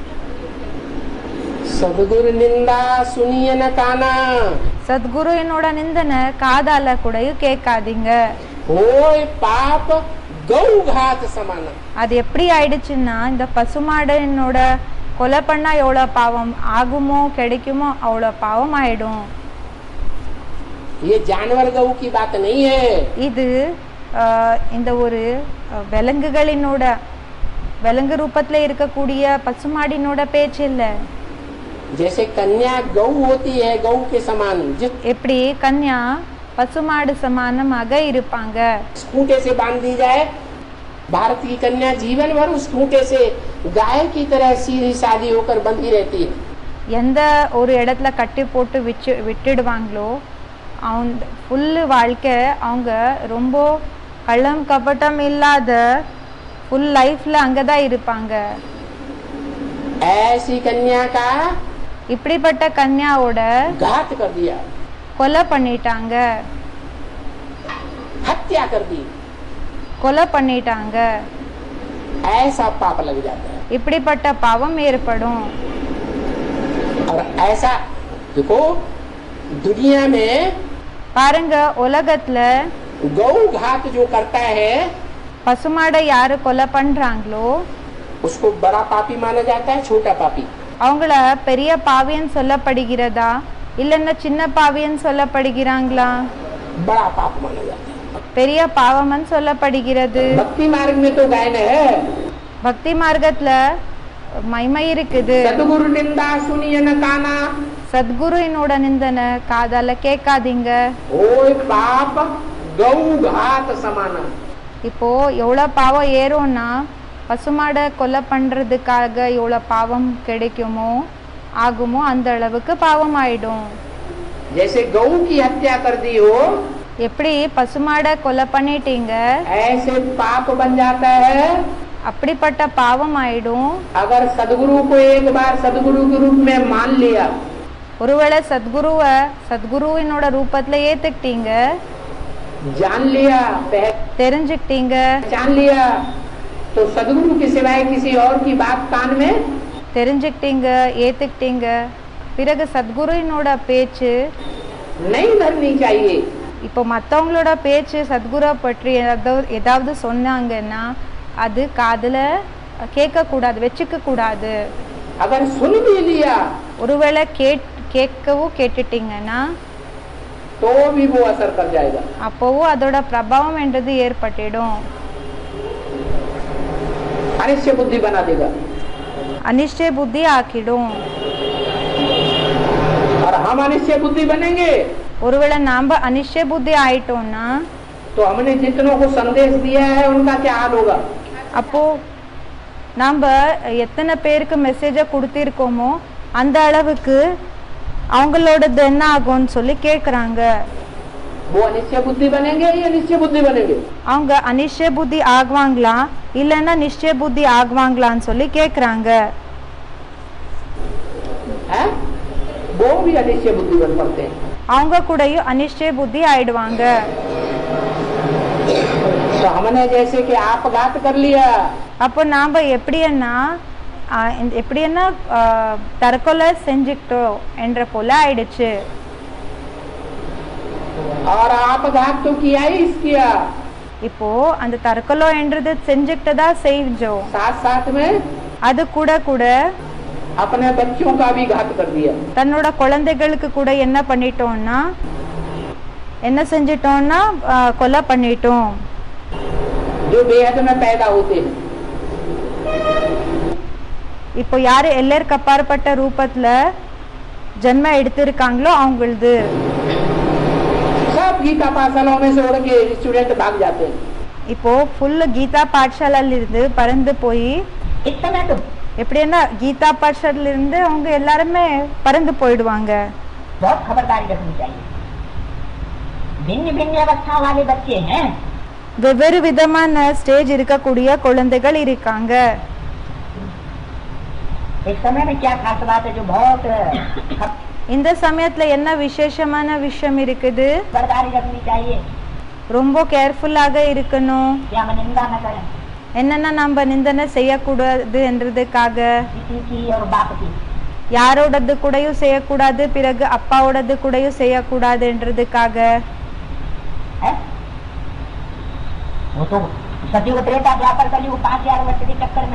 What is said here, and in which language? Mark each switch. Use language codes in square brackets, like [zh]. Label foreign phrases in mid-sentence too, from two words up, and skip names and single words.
[hi] हैं? सदगुरु निंदा सुनिए न काना [ta] சத்குரு என்னோட நிந்தனை காதால கூடயும் கேட்காதீங்க. [hi] होय पाप गौ घात समान. [ta] அது எப்படி ஆயிடுச்சுன்னா இந்த பசுமாடு என்னோட கொலை பண்ணா எவ்வளவு பாவம் ஆகுமோ கிடைக்குமோ அவ்வளவு பாவம் ஆயிடும். [hi] ये जानवर गौ की बात नहीं है. [ta] இது இந்த ஒரு விலங்குகளினோட விலங்கு ரூபத்துல இருக்கக்கூடிய பசுமாடினோட பேச்சு இல்ல. [hi] जैसे कन्या गौ होती है गौ के समान. [ta] எப்படி கன்யா பசுமாடு சமானமாக இருப்பாங்க. [hi] खूंटे से बांध दी जाए भारत की कन्या जीवन भर उस खूंटे से गाय की तरह सीधी सादी होकर बंधी रहती है. [ta] எந்த ஒரு இடத்துல கட்டி போட்டு விட்டுடுவாங்களோ அவங்க ஃபுல்லு வாழ்க்கை அவங்க ரொம்ப கள்ளம் கபட்டம் இல்லாத [en] full life [ta] அங்கதான் இருப்பாங்க. [hi] ऐसी कन्या का [ta] இப்படிப்பட்ட கன்யாவோட [hi] घात कर दिया, [ta] கொலை பண்ணிட்டாங்க, [hi] हत्या कर दी, [ta] கொலை பண்ணிட்டாங்க. [hi] ऐसा पाप लग जाता है. [ta] இப்படிப்பட்ட பாவம் ஏற்படும். [hi] और ऐसा देखो दुनिया में [ta] பாருங்க உலகத்துல [hi] गौ घात जो करता है [ta] பசுமாடை யாரு கொலை பண்றாங்களோ [hi] उसको बड़ा पापी माना जाता है, छोटा पापी. [ta] அவங்கள பெரிய பாவியன்னு சொல்லப்படுகிறதா இல்லன்னா சின்ன பாவியன்னு சொல்லப்படுகிறாங்களா? [hi] बड़ा पाप माना जाता है. [ta] பெரிய பாவம்னு சொல்லப்படுகிறது. [hi] भक्ति मार्ग में तो गायन है. [ta] பக்தி மார்க்கத்துல மைமை இருக்குது. [hi] सदगुरु निंदा सुनिए न काना. [ta] சத்குரு என்னோட நிந்தனை காதால கேட்காதீங்க. [hi] ओय पाप गौ घात समान. [ta] இப்போ எவ்வளவு பாவம் ஏறும்னா பசுமாடை கொலை பண்றதுக்காக எவ்வளவு பாவம் கிடைக்குமோ ஆகுமோ அந்த அளவுக்கு பாவம் ஆயிடும். [hi] जैसे गौ की हत्या कर दी हो [ta] எப்படி பசுமாடை கொலை பண்ணிட்டீங்க [hi] ऐसे पाप बन जाता है. [ta] அப்படிப்பட்ட பாவம் ஆயிடும். [hi] अगर सदगुरु को एक बार सदगुरु के रूप में मान लिया, [ta] ஒருவேளை சத்குருவை சத்குருவினோட ரூபத்துல ஏத்துக்கிட்டீங்க, [hi] जान लिया, [ta] தெரிஞ்சுக்கிட்டீங்க, [hi] पहचान लिया, तो सदगुरु के सिवाय किसी और की बात कान में [ta] தெரிஞ்சுக்கிட்டீங்க, ஏத்துக்கிட்டீங்க, பிறகு சத்குருவினோட பேச்சு [hi] नहीं धरनी चाहिए. [ta] இப்போ மற்றவங்களோட பேச்சு சத்குரு பற்றி ஏதாவது சொன்னாங்கன்னா அது காதுல கேட்க கூடாது, வச்சுக்க கூடாது. [hi] अगर सुन भी लिया [ta] ஒருவேளை கேட்கவும் கேட்டுட்டீங்கன்னா [hi] तो भी वो असर कर जाएगा. [ta] அப்போவும் அதோட பிரபாவம் என்றது ஏற்பட்டிடும். [hi] अनिश्चय बुद्धि बना देगा. [ta] அனிஷ்டை புத்தி ஆக்கிடும். [hi] और हम अनिश्चय बुद्धि बनेंगे [ta] ஒருவேளை நாம அனிஷ்டை புத்தி ஆயிட்டோம்னா [hi] तो हमने जितनों को संदेश दिया है उनका क्या हाल होगा. [ta] அப்போ நாம எத்தனை பேருக்கு மெசேஜை கொடுத்திருக்கோமோ அந்த அளவுக்கு அவங்களோடது என்ன ஆகும்னு சொல்லி கேட்குறாங்க. [hi] वो अनिश्चय बुद्धि बनेंगे या निश्चय बुद्धि बनेंगे. [ta] அவங்க அனிஷ்டை புத்தி ஆகுவாங்களா இல்லைன்னா நிச்சய புத்தி ஆகுவாங்களான்னு சொல்லி கேட்குறாங்க. [hi] वो भी अनिश्चय बुद्धि बन पड़ते हैं. [ta] அவங்க கூடயும் அனிஷ்டை புத்தி ஆயிடுவாங்க. [hi] तो हमने जैसे कि आपघात कर लिया, [ta] அப்போ நாம எப்படின்னா தற்கொலை செஞ்சுக்கிட்டோம் என்ற போல ஆயிடுச்சு. [hi] और आपघात तो किया ही किया, [ta] இப்போ அந்த தற்கொலை என்றது செஞ்சுக்கிட்டதா செஞ்சோம், [hi] साथ साथ में [ta] அது கூட கூட [hi] अपने बच्चों का भी घात कर दिया. [ta] தன்னோட குழந்தைகளுக்கு கூட என்ன பண்ணிட்டோம்னா என்ன செஞ்சிட்டோம்னா கொலை பண்ணிட்டோம். [hi] जो बेहद में पैदा होते हैं. [ta] இப்போ யாரு எல்லோருக்கு அப்பாற்பட்ட ரூபத்துல ஜென்ம எடுத்திருக்காங்களோ அவங்களது [hi] सब गीता पाठशालाओं में से उड़ के स्टूडेंट भाग जाते हैं. [ta] இப்போ ஃபுல் கீதா பாठशालाல இருந்து பறந்து போய் எப்படின்னா கீதா பாठशाला இருந்து அவங்க எல்லாருமே பறந்து போயிடுவாங்க. [hi] बहुत खबरदारी रखनी चाहिए. भिन्न भिन्न अवस्था वाले बच्चे हैं. [ta] வெவ்வேறு விதமான ஸ்டேஜ் இருக்கக்கூடிய குழந்தைகள் இருக்காங்க. [hi] इस समय में क्या खास बात है जो बहुत [ta] இந்த சமயத்துல என்ன விசேஷமான விஷயம் இருக்குது, [hi] खबरदारी रखनी चाहिए. [ta] ரொம்ப கேர்ஃபுல்லாக இருக்கணும். [hi] क्या हम निंदा न करें [ta] என்னன்னா நம்ம நிந்தனை செய்யக்கூடாது என்றதுக்காக [hi] किसी की और बाप की. [ta] யாரோடது கூடயும் செய்யக்கூடாது, பிறகு அப்பாவோடது கூடயும் செய்யக்கூடாதுன்றதுக்காக. [hi] है वो तो सतयुग त्रेता द्वापर कलयुग 5000 वर्ष के चक्कर में